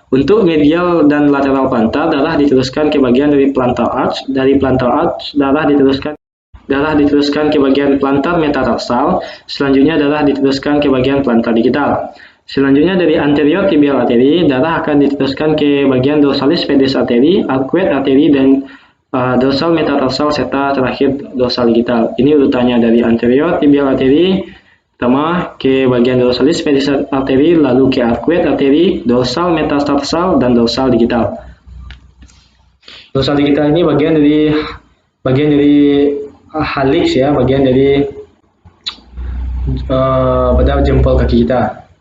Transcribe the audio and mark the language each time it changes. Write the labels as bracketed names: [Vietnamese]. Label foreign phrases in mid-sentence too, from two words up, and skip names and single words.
[Indonesian] Untuk medial dan [English] lateral plantar, [Indonesian] darah diteruskan ke bagian dari [English] plantar arch. [Indonesian] Dari [English] plantar arch, [Indonesian] darah diteruskan ke bagian [English] plantar metatarsal. [Indonesian] Selanjutnya darah diteruskan ke bagian [English] plantar digital. [Indonesian] Selanjutnya dari [English] anterior tibial artery, [Indonesian] darah akan diteruskan ke bagian [English] dorsalis pedis artery, arcuate artery, [Indonesian] dan dorsal, metatarsal, serta terakhir [English] dorsal digital. [Indonesian] Ini urutannya dari anterior tibial arteri, pertama ke bagian dorsalis medialis arteri, lalu ke arcuate arteri, dorsal, metatarsal, dan [English] dorsal digital. Dorsal digital [Indonesian] ini bagian dari helix ya, bagian dari pada jempol kaki kita.